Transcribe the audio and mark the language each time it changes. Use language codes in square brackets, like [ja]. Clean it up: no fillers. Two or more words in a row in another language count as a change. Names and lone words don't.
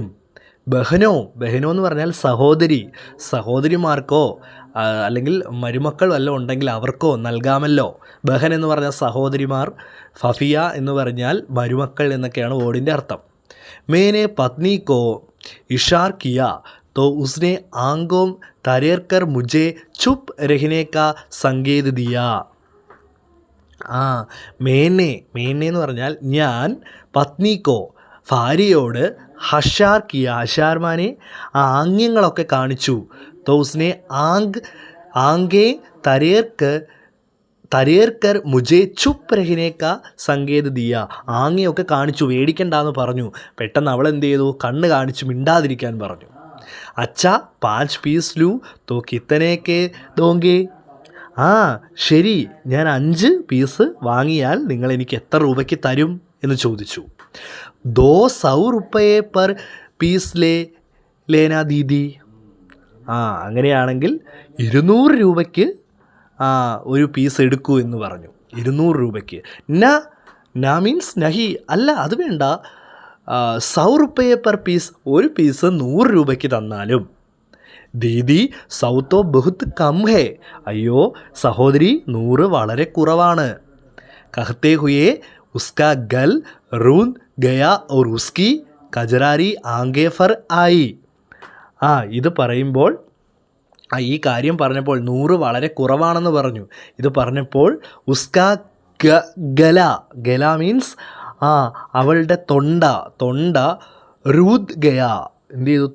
[ml] ബഹനോ എന്ന് പറഞ്ഞാൽ സഹോദരി, സഹോദരിമാർക്കോ അല്ലെങ്കിൽ മരുമക്കൾ വല്ലതും ഉണ്ടെങ്കിൽ അവർക്കോ നൽകാമല്ലോ. ബഹൻ എന്ന് പറഞ്ഞാൽ സഹോദരിമാർ, ഫഫിയ എന്ന് പറഞ്ഞാൽ മരുമക്കൾ എന്നൊക്കെയാണ് വേർഡിൻ്റെ അർത്ഥം. [hi] मैंने पत्नी को इशारा किया तो उसने आंखों तरेर कर मुझे चुप रहने का संकेत दिया. [ml] മേനെ എന്ന് പറഞ്ഞാൽ ഞാൻ, പത്നിക്കോ ഭാര്യയോട്, [hi] इशारा किया, [ml] ഹഷാർമാനെ ആംഗ്യങ്ങളൊക്കെ കാണിച്ചു. [hi] तो उसने आंखें तरेर कर मुझे चुप रहने का संकेत दिया. [ml] ആംഗ്യമൊക്കെ കാണിച്ചു, പേടിക്കണ്ടെന്ന് പറഞ്ഞു. പെട്ടെന്ന് അവൾ എന്ത് ചെയ്തു? കണ്ണ് കാണിച്ചു മിണ്ടാതിരിക്കാൻ പറഞ്ഞു. [hi] अच्छा 5 पीस लूँ तो कितने का दोगे. [ml] ശരി, ഞാൻ 5 പീസ് വാങ്ങിയാൽ നിങ്ങൾ എനിക്ക് എത്ര രൂപയ്ക്ക് തരും എന്ന് ചോദിച്ചു. [hi] 200 रुपये पर पीस लेना दीदी. [ml] അങ്ങനെയാണെങ്കിൽ 200 രൂപയ്ക്ക് ഒരു പീസ് എടുക്കൂ എന്ന് പറഞ്ഞു. 200 രൂപയ്ക്ക്. ന മീൻസ് നഹി, അല്ല അത് വേണ്ട. [hi] 100 रुपये पर पीस, [ml] ഒരു പീസ് 100 രൂപയ്ക്ക് തന്നാലും. [hi] ദീദി 100 तो बहुत कम है. [ml] അയ്യോ സഹോദരി, 100 വളരെ കുറവാണ്. [hi] कहते हुए उसका गल रूंध गया और उसकी कजरारी आंखें फर आई. [ml] ഇത് പറയുമ്പോൾ, ഈ കാര്യം പറഞ്ഞപ്പോൾ 100 വളരെ കുറവാണെന്ന് പറഞ്ഞു. ഇത് പറഞ്ഞപ്പോൾ [hi] उसका गला [ml] മീൻസ് അവളുടെ തൊണ്ട [hi] रूंध गया, [ml] എന്ത് ചെയ്തു?